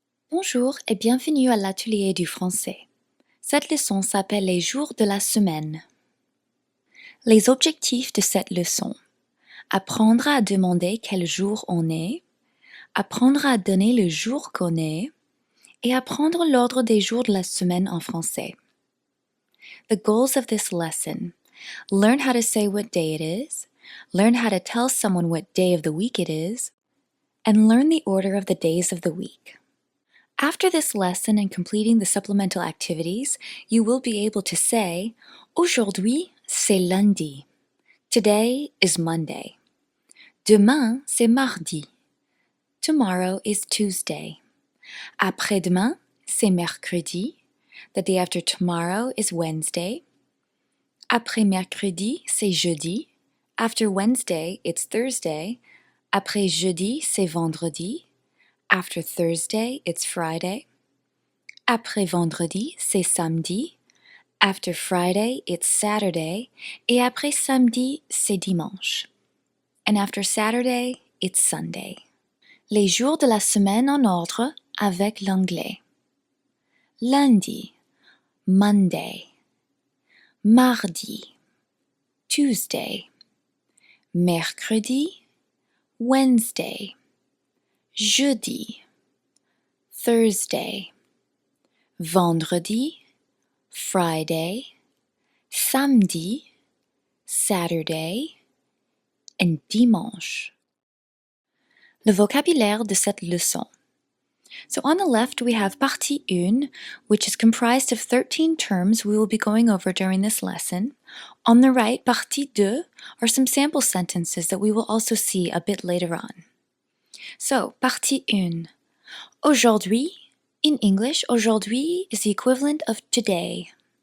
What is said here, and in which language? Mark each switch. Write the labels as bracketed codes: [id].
[fr] Bonjour et bienvenue à l'atelier du français. Cette leçon s'appelle les jours de la semaine. Les objectifs de cette leçon. Apprendre à demander quel jour on est, apprendre à donner le jour qu'on est, et apprendre l'ordre des jours de la semaine en français. [en] The goals of this lesson. Learn how to say what day it is, learn how to tell someone what day of the week it is, and learn the order of the days of the week. After this lesson and completing the supplemental activities, you will be able to say, [fr] Aujourd'hui, c'est lundi. [en] Today is Monday. [fr] Demain, c'est mardi. [en] Tomorrow is Tuesday. [fr] Après-demain, c'est mercredi. [en] The day after tomorrow is Wednesday. [fr] Après-mercredi, c'est jeudi. [en] After Wednesday, it's Thursday. [fr] Après jeudi, c'est vendredi. [en] After Thursday, it's Friday. [fr] Après vendredi, c'est samedi. [en] After Friday, it's Saturday. [fr] Et après samedi, c'est dimanche. [en] And after Saturday, it's Sunday. [fr] Les jours de la semaine en ordre avec l'anglais. Lundi, Monday. Mardi, Tuesday. Mercredi, Wednesday. Jeudi, Thursday. Vendredi, Friday. Samedi, Saturday. [en] And dimanche. [fr] Le vocabulaire de cette leçon. [en] So on the left we have partie 1, which is comprised of 13 terms we will be going over during this lesson. On the right, partie 2 are some sample sentences that we will also see a bit later on. So, partie 1. Aujourd'hui, in English, aujourd'hui is the equivalent of today.